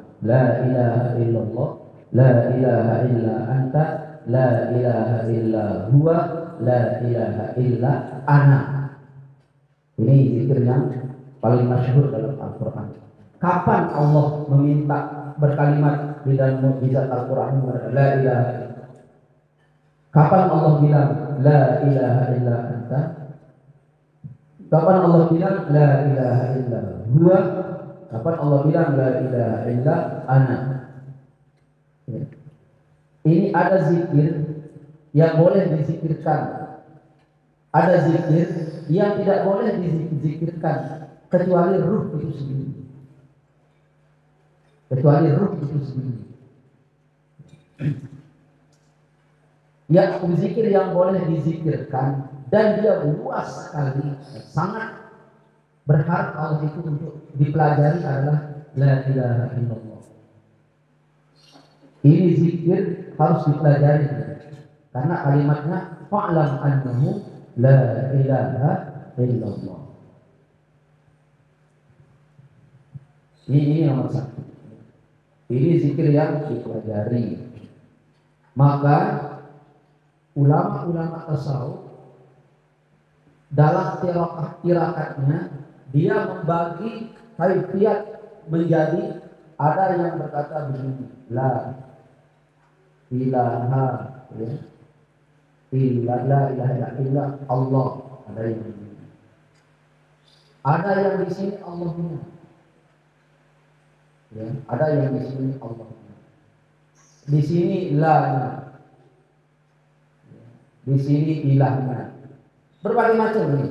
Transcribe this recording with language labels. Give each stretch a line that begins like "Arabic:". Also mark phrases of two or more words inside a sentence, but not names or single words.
Arabic: لا إله إلا الله لا إله إلا أنت لا إله إلا هو لا إله إلا أنا.
Indonesian: Ini zikir yang paling masyhur dalam Al-Quran. Kapan Allah meminta berkalimat di dalam mukjizat Al-Quran?
Arabic: لا إله إلا الله.
Indonesian: Kapan Allah bilang
Arabic: لا إله إلا أنت?
Indonesian: Kapan Allah bilang
Arabic: لا إله إلا هو?
Indonesian: Kapan Allah bilang
Arabic: لا إله إلا أنا?
Indonesian: Ini ada zikir yang boleh dizikirkan, ada zikir yang tidak boleh dizikirkan kecuali ruh itu sendiri. Kecuali ruh itu sendiri. Ya, zikir yang boleh dizikirkan dan dia luas sekali, sangat berharap Allah itu untuk dipelajari adalah
Arabic: لا إله إلا الله.
Indonesian: Ini zikir harus dipelajari karena kalimatnya
Arabic: فاعلم أنه لا إله إلا الله.
Indonesian: Ini nomor satu. Ini zikir yang dipelajari. Maka ulama-ulama tasawuf dalam tirakatnya dia membagi kaifiat menjadi, ada yang berkata begini,
Arabic: لا إله إلا الله,
Indonesian: ada yang begini. Ada yang di sini Allahnya, ya, ada yang di sini Allah, di sini la, di sini ilahnya, berbagai macam ini.